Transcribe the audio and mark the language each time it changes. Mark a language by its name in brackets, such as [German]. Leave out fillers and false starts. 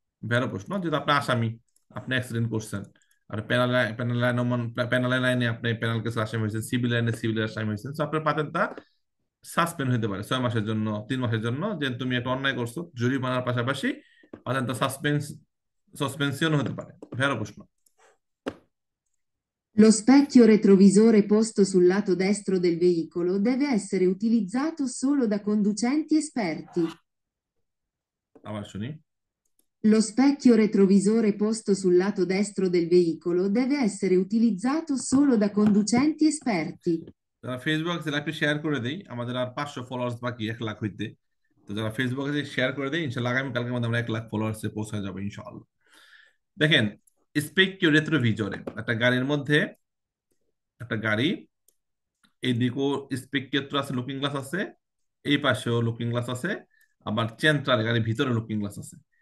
[Bangla] ভেড়ো প্রশ্ন, যেহেতু আপনি আসামি, আপনি অ্যাক্সিডেন্ট করছেন, আর পেনাল পেনাল লাইন পেনাল লাইনে আপনি পেনাল কেসের আসামি হয়েছেন, সিভিল লাইনে সিভিলের আসামি হয়েছেন, তো আপনার পাতেন্টটা সাসপেন্ড হতে পারে 6 মাসের জন্য, 3 মাসের জন্য, যে তুমি একটা অন্যায় করছো, জরিমানার পাশাপাশি পাতেন্টটা সাসপেন্স, সাসপেনশন হতে পারে। ভেড়ো প্রশ্ন। [Italian] Lo specchio retrovisore posto sul lato destro del veicolo deve essere utilizzato solo da conducenti esperti. [Bangla] আবার শুনি। [Italian] Lo specchio retrovisore posto sul lato destro del veicolo deve essere utilizzato solo da conducenti esperti. [Bangla] যারা Facebook আছে লাইভটা share করে দেই, আমাদের আর 500 followers বাকি 1 লাখ হইতে। তো যারা ফেসবুক আছে শেয়ার করে দেই, ইনশাল্লাহ আগামী কালকের মধ্যে আমরা 1 লাখ ফলোয়ার্সে পৌঁছে যাবো ইনশাআল্লাহ। দেখেন, স্পেকিও রেট্রোভিজরে একটা গাড়ির মধ্যে, একটা গাড়ি এইদিকেও স্পেকিওত্র আছে, লুকিং গ্লাস আছে, এই পাশেও লুকিং গ্লাস আছে, আবার চেন্ট্রাল গাড়ির ভিতরে লুকিং গ্লাস আছে।